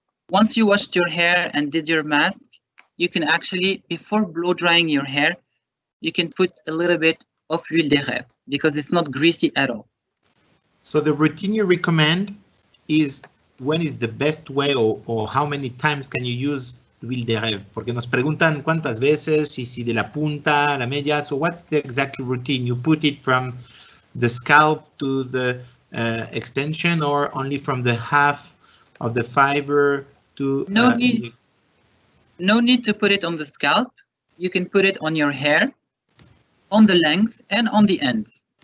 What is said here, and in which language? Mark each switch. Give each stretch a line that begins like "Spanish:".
English: Once you washed your hair and did your mask, you can actually, before blow drying your hair, you can put a little bit of huile de rêve because it's not greasy at all. So the routine you recommend is when is the best way or how many times can you use huile de rêve?
Spanish: Porque nos preguntan cuántas veces y si de la punta a la media.
English: So what's the exact routine? You put it from the scalp to the extension or only from the half of the fiber to... No need to put it on the scalp. You can put it on your hair, on the length and on the ends.